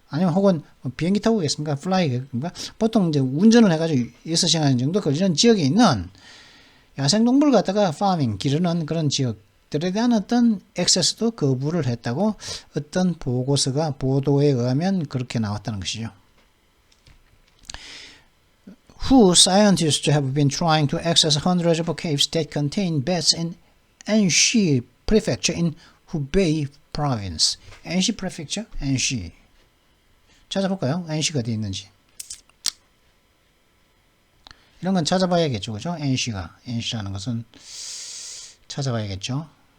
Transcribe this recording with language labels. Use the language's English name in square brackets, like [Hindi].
[Korean] 아니면 혹은 비행기 타고 오겠습니까? 플라이인가? 보통 이제 운전을 해가지고 6시간 정도 걸리는 지역에 있는 야생동물 갖다가 파밍, 기르는 그런 지역들에 대한 어떤 액세스도 거부를 했다고 어떤 보도에 의하면 그렇게 나왔다는 것이죠. [English] Who scientists have been trying to access hundreds of caves that contain bats in Anxi Prefecture in Hubei Province. [Korean] Anxi Prefecture? Anxi. 찾아볼까요? Anxi가 어디 있는지. 이런 건 찾아봐야겠죠, 그죠? Anxi라는 것은 찾아봐야겠죠.